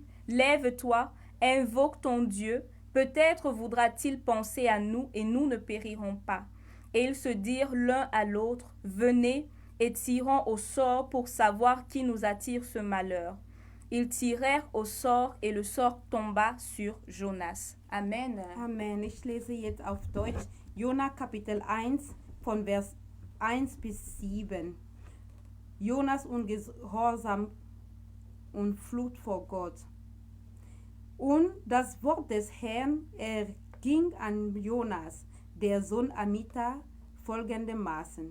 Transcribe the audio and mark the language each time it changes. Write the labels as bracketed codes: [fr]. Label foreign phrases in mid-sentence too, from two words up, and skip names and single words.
[fr] Lève-toi, invoque ton Dieu, peut-être voudra-t-il penser à nous et nous ne périrons pas. » Et ils se dirent l'un à l'autre « Venez et tirons au sort pour savoir qui nous attire ce malheur. » Ils tirèrent au sort et le sort tomba sur Jonas. Amen. Amen. [de] Ich lese jetzt auf Deutsch Jona Kapitel 1 von Vers 1 bis 7. Jonas ungehorsam und Flucht vor Gott. Und das Wort des Herrn erging an Jonas, der Sohn Amittai, folgendermaßen.